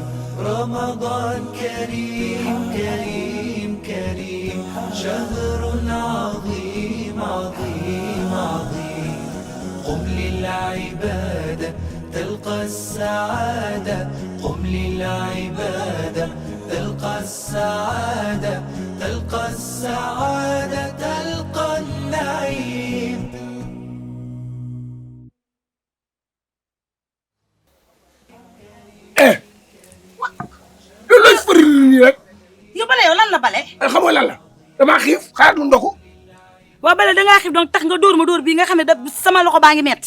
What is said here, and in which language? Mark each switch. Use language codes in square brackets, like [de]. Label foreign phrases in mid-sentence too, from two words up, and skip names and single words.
[ar] رمضان كريم كريم كريم، شهر عظيم عظيم عظيم. قم للعبادة تلقى السعادة، قم للعبادة تلقى السعادة، تلقى السعادة تلقى النعيم. [wo] loolu lañ fëri nii rek. yow bale yow lan la bale xam nga lan la damaa xiif xaar du ndogu. waaw bale dangaa xiif donc tax nga dóor ma dóor bii nga xam ne da sama loxo baa ngi metti